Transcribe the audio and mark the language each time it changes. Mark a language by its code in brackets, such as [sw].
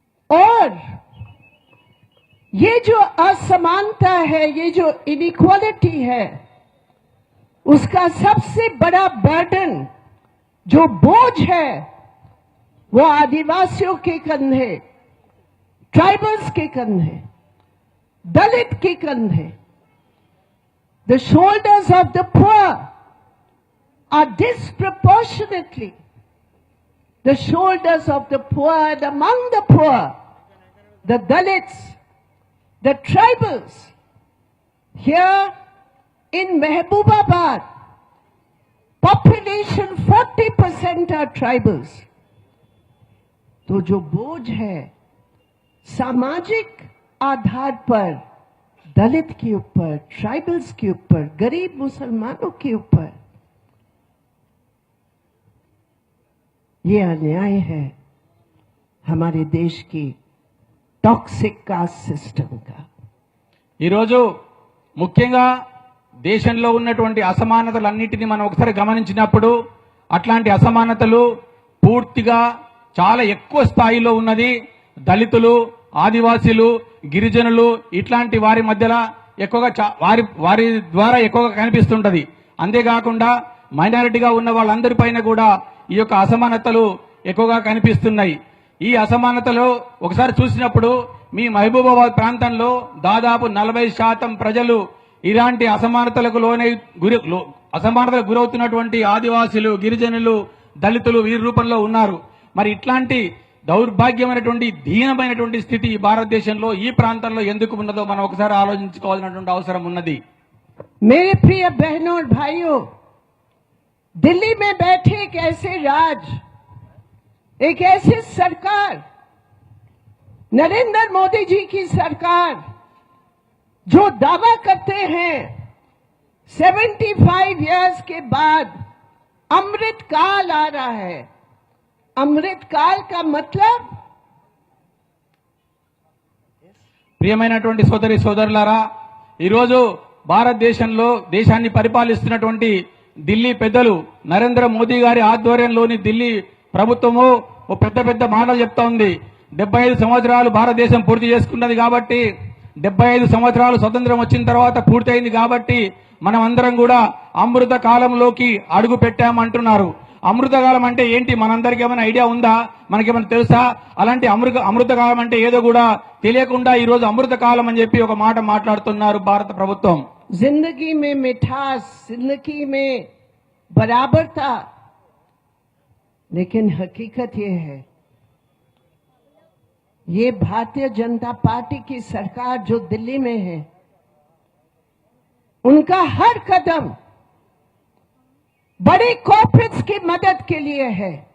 [hi] और ये जो असमानता है, ये जो इनइक्वालिटी है, उसका सबसे बड़ा बर्डन, जो बोझ है, वो आदिवासियों के कंधे, ट्राइबल्स के कंधे, दलित के कंधे. [en] The shoulders of the poor are disproportionately the shoulders of the poor, and among the poor, the Dalits, the tribals. Here in Mehboobabaad, population 40% are tribals. [hi] तो जो बोझ है सामाजिक आधार पर दलित के ऊपर, ट्राइबल्स के ऊपर, गरीब मुसलमानों के ऊपर, ये अन्याय है हमारे देश की [en] toxic caste system [hi] గా. [te] ఈరోజు ముఖ్యంగా దేశంలో ఉన్నటువంటి అసమానతలన్నింటినీ మనం ఒకసారి గమనించినప్పుడు అట్లాంటి అసమానతలు పూర్తిగా చాలా ఎక్కువ స్థాయిలో ఉన్నది దళితులు, ఆదివాసీలు, గిరిజనులు ఇట్లాంటి వారి మధ్యలో ఎక్కువగా వారి ద్వారా ఎక్కువగా కనిపిస్తుంటది. అంతేకాకుండా మైనారిటీగా ఉన్న వాళ్ళందరిపైన కూడా ఈ యొక్క అసమానతలు ఎక్కువగా కనిపిస్తున్నాయి. ఈ అసమానతలు ఒకసారి చూసినప్పుడు మీ మహబూబాబాద్ ప్రాంతంలో దాదాపు 40% ప్రజలు ఇలాంటి అసమానతలకు అసమానతలకు గురవుతున్నటువంటి ఆదివాసీలు, గిరిజనులు, దళితులు వీరి రూపంలో ఉన్నారు. మరి ఇట్లాంటి దౌర్భాగ్యమైనటువంటి దీనమైనటువంటి స్థితి ఈ భారతదేశంలో ఈ ప్రాంతంలో ఎందుకు ఉన్నదో మనం ఒకసారి ఆలోచించుకోవాల్సినటువంటి అవసరం ఉన్నది. [hi] मेरे प्रिय बहनों और भाइयों, दिल्ली में बैठे एक ऐसे राज, एक ऐसी सरकार, नरेंद्र मोदी जी की सरकार, जो दावा करते हैं 75 इयर्स के बाद अमृत काल आ रहा है. अमृत काल का मतलब, [te] ప్రియమైనటువంటి సోదరి సోదరులారా, ఈరోజు భారతదేశంలో దేశాన్ని పరిపాలిస్తున్నటువంటి ఢిల్లీ పెద్దలు నరేంద్ర మోదీ గారి ఆధ్వర్యంలోని ఢిల్లీ ప్రభుత్వము ఓ పెద్ద మాటలు చెప్తా ఉంది. 75 సంవత్సరాలు భారతదేశం పూర్తి చేసుకున్నది కాబట్టి, 75 సంవత్సరాలు స్వతంత్రం వచ్చిన తర్వాత పూర్తయింది కాబట్టి మనం అందరం కూడా అమృత కాలంలోకి అడుగు పెట్టామంటున్నారు. అమృతకాలం అంటే ఏంటి? మనందరికీ ఏమైనా ఐడియా ఉందా? మనకేమైనా తెలుసా? అలాంటి అమృతకాలం అంటే ఏదో కూడా తెలియకుండా ఈ రోజు అమృతకాలం అని చెప్పి ఒక మాట మాట్లాడుతున్నారు భారత ప్రభుత్వం. [hi] जिंदगी में मिठास, जिंदगी में बराबरता, लेकिन हकीकत ये है, ये भारतीय जनता पार्टी की सरकार जो दिल्ली में है, उनका हर कदम बड़े कॉर्पोरेट्स की मदद के लिए है.